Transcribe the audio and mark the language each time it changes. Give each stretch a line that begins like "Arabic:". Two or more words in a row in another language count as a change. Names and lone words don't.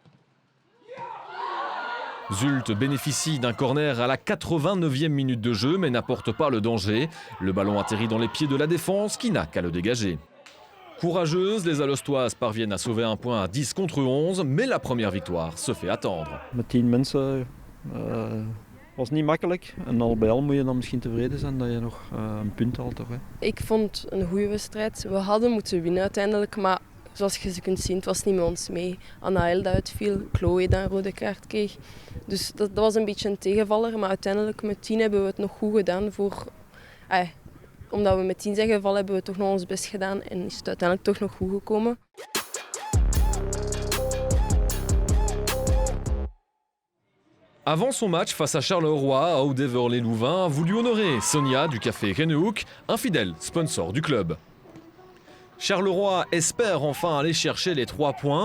French: Zulte bénéficie d'un corner à la 89e minute de jeu, mais n'apporte pas le danger. Le ballon atterrit dans les pieds de la défense qui n'a qu'à le dégager. Courageuses, les Alostoises parviennent à sauver un point à 10 contre 11, mais la première victoire se fait attendre.
Dutch: Met 10 mensen was niet makkelijk. En al bij al moet je dan misschien tevreden zijn dat je nog een punt haalt. Toch, hè? Ik vond een goede wedstrijd. We hadden moeten winnen uiteindelijk, maar zoals je kunt zien, het was niet met ons mee. Anna Hilda uitviel, Chloe dan een rode kaart kreeg. Dus dat was een beetje een tegenvaller, maar uiteindelijk met 10 hebben we het nog goed gedaan voor Omdat we met 10 zijn gevallen hebben we toch nog ons best gedaan en is het uiteindelijk toch nog goed gekomen.
French: Avant son match face à Charleroi, Audeverlet-Louvain a voulu honorer Sonia du café Rennehoek, un fidèle sponsor du club. Charleroi espère enfin aller chercher les 3 points.